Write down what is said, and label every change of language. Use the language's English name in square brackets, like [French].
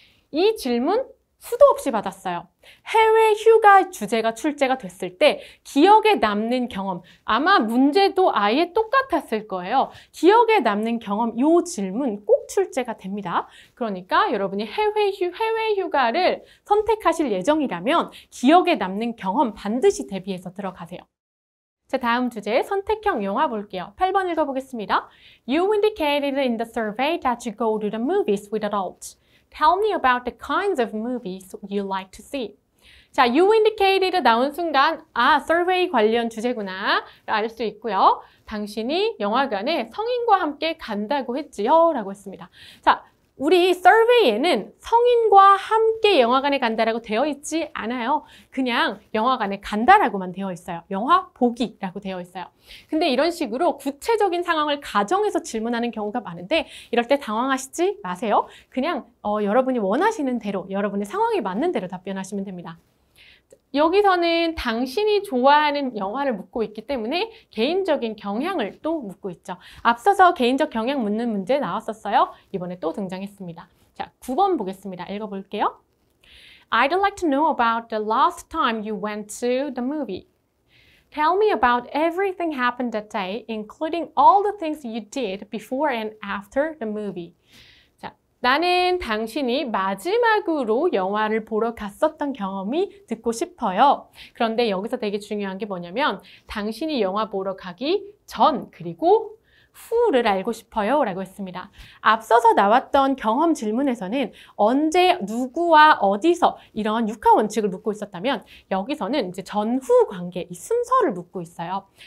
[Korean] 이 질문 수도 없이 받았어요. 해외 휴가 주제가 출제가 됐을 때 기억에 남는 경험, 아마 문제도 아예 똑같았을 거예요. 기억에 남는 경험, 이 질문 꼭 출제가 됩니다. 그러니까 여러분이 해외 휴가를 선택하실 예정이라면 기억에 남는 경험 반드시 대비해서 들어가세요. 자, 다음 주제 선택형 영화 볼게요. 8번 읽어보겠습니다. [English] You indicated in the survey that you go to the movies with adults. Tell me about the kinds of movies you like to see. [Korean] 자, [English] you indicated [Korean] 나온 순간 아, survey 관련 주제구나 알 수 있고요. 당신이 영화관에 성인과 함께 간다고 했지요 라고 했습니다. 자, 우리 survey에는 성인과 함께 영화관에 간다라고 되어 있지 않아요. 그냥 영화관에 간다라고만 되어 있어요. 영화 보기라고 되어 있어요. 근데 이런 식으로 구체적인 상황을 가정해서 질문하는 경우가 많은데 이럴 때 당황하시지 마세요. 그냥 여러분이 원하시는 대로 여러분의 상황에 맞는 대로 답변하시면 됩니다. 여기서는 당신이 좋아하는 영화를 묻고 있기 때문에 개인적인 경향을 또 묻고 있죠. 앞서서 개인적 경향 묻는 문제 나왔었어요. 이번에 또 등장했습니다. 자, 9번 보겠습니다. 읽어볼게요. [English] I'd like to know about the last time you went to the movie. Tell me about everything happened that day, including all the things you did before and after the movie. [Korean] 나는 당신이 마지막으로 영화를 보러 갔었던 경험이 듣고 싶어요. 그런데 여기서 되게 중요한 게 뭐냐면 당신이 영화 보러 가기 전 그리고 who를 알고 싶어요 라고 했습니다. 앞서서 나왔던 경험 질문에서는 언제, 누구와 어디서 이런 육하 원칙을 묻고 있었다면 여기서는 이제 전후 관계, 이 순서를 묻고 있어요.